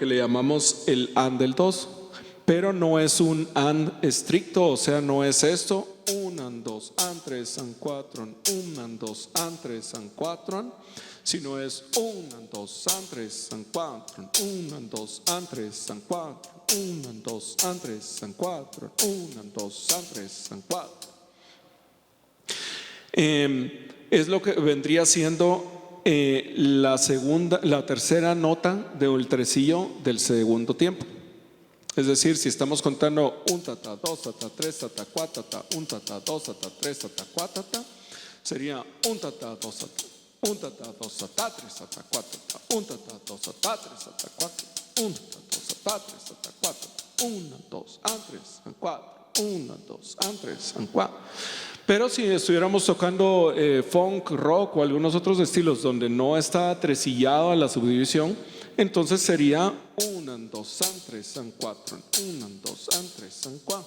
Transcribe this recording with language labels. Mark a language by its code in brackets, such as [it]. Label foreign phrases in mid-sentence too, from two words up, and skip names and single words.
[es] le llamamos el and del 2, pero no es un and estricto, o sea, no es esto, 1 and 2 and 3 and 4 and 1 and 2 and 3 and 4 and, sino es 1 and 2 and 3 and 4 and 1 and 2 and 3 and 4, 1 and 2 and 3 and 4, 1 and 2 and 3 and 4. Es lo que vendría siendo la tercera nota del tresillo del segundo tiempo. Es decir, si estamos contando 1 tata, 2 tata, 3 tata, 4 tata, 1 tata, 2 tata, 3 tata, 4 tata, sería 1 tata, 2 tata, 1 tata, 2 tata, 3 tata, 4 tata, 1 tata, 2 tata, 3 tata, 4, 1 tata, 2 tata, 3 tata, 4, 1, 2, 3, 4, 1, 2, 3, 4. Pero si estuviéramos tocando funk, rock o algunos otros estilos donde no está tresillado a la subdivisión, entonces sería 1, 2, 3, 4, 1, 2, 3, 4.